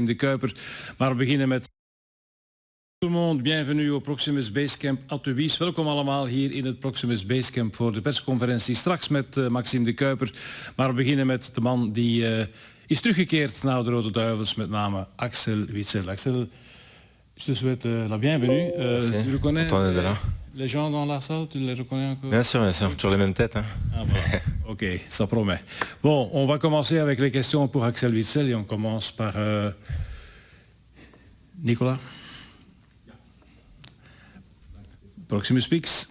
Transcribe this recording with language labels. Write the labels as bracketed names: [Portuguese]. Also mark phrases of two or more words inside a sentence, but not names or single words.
[Dutch] Maxime de Kuiper. Maar we beginnen met... [French] Tout le monde, bienvenue au Proximus Basecamp Atowies. [Dutch] Welkom allemaal hier in het Proximus Basecamp voor de persconferentie straks met Maxime de Kuiper. Maar we beginnen met de man die is teruggekeerd naar de Rode Duivels, met name Axel Witsel. [French] Axel, je te souhaite la bienvenue. Tu reconnais les gens dans la salle, tu les reconnais encore? Bien sûr, toujours les mêmes têtes. Hein. Ah bon, ok, ça promet. Bon, on va commencer avec les questions pour Axel Witsel et on commence par Nicolas. Proximus Speaks.